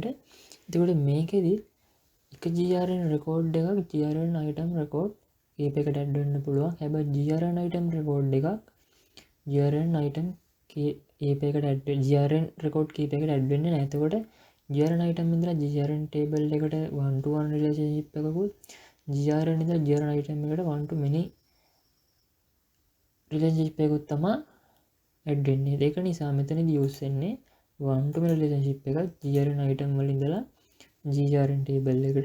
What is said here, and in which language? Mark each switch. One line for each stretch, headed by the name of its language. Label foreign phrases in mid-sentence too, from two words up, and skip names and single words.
Sinhala: එතකොට මේකෙදි එක GRN record එකක් GRN
English: item record
Sinhala: කීපයකට add වෙන්න පුළුවන්. හැබැයි GRN
English: item record
Sinhala: එකක් GRN item කීපයකට add GRN record කීපයකට add වෙන්නේ නැහැ. එතකොට GRN item ඉඳලා GRN table එකට
English: 1 to 1 relationship
Sinhala: එකකුත් GRN ඉඳලා GRN item එකට
English: 1 to many relationship
Sinhala: එකකුත් තමයි add වෙන්නේ. ඒක නිසා මෙතනදී use වෙන්නේ
English: 1 to many relationship
Sinhala: එකක් GRN item වල ඉඳලා GRN table එකට.